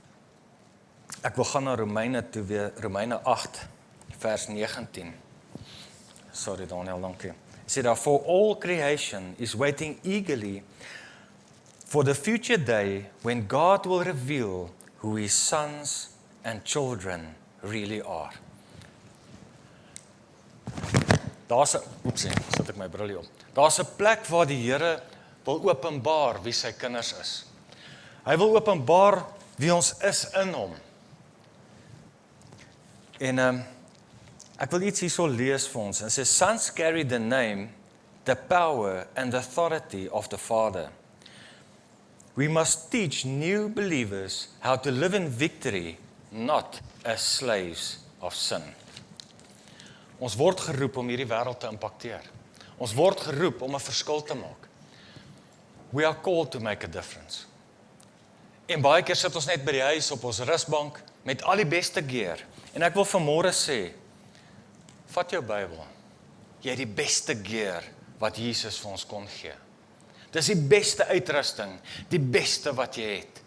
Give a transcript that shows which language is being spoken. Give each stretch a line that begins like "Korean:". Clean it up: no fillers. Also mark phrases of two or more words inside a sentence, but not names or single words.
Afrikaans: Ek wil gaan na Romeine toe weer, Romeine 8, vers 19. Sorry Daniel, dankie. Sê daar,
English: for all creation is waiting eagerly for the future day when God will reveal who his sons and children really are.
Afrikaans: Daar's 'n, oepsie, sit ek my bril op. Daar's 'n plek waar die Here wil openbaar wie sy kinders is. Hy wil openbaar wie ons is in hom. En ek wil iets hierso lees vir ons. En sê,
English: sons carry the name, the power and the authority of the Father. We must teach new believers how to live in victory, not as slaves of sin.
Afrikaans: Ons word geroep om hierdie wêreld te impakteer. Ons word geroep om 'n verskil te maak.
English: We are called to make a difference.
Afrikaans: En baie keer sit ons net by die huis op ons rusbank met al die beste gear. En ek wil vanmôre sê, vat jou Bybel. Jy het die beste gear wat Jesus vir ons kon gee. Dis die beste uitrusting, die beste wat jy het.